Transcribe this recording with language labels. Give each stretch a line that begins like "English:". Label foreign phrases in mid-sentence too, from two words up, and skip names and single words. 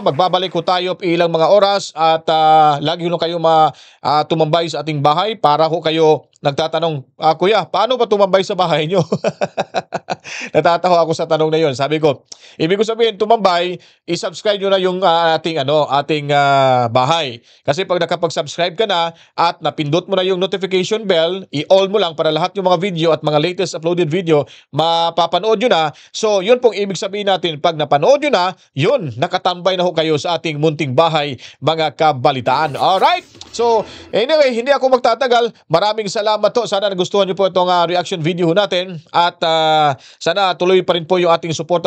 Filipino: Magbabalik ko tayo ilang mga oras at lagi ho kayo tumambay sa ating bahay para ho kayo nagtatanong, Kuya, paano ba tumambay sa bahay nyo? Natatawa ako sa tanong na yun. Sabi ko, ibig ko sabihin, tumambay, i-subscribe nyo na yung ating bahay. Kasi pag nakapag-subscribe ka na at napindot mo na yung
English: notification bell,
Filipino: i-all mo lang para lahat yung mga video at mga
English: latest uploaded video,
Filipino: mapapanood nyo na.
English: So, yun
Filipino: pong ibig sabihin natin, pag napanood nyo na, yun, nakatambay na ho kayo sa ating munting bahay, mga kabalitaan.
English: Alright? So, anyway,
Filipino: hindi ako magtatagal. Maraming salamat to. Sana nagustuhan nyo po itong
English: reaction video
Filipino: natin. At sana tuloy pa rin po yung ating suporta.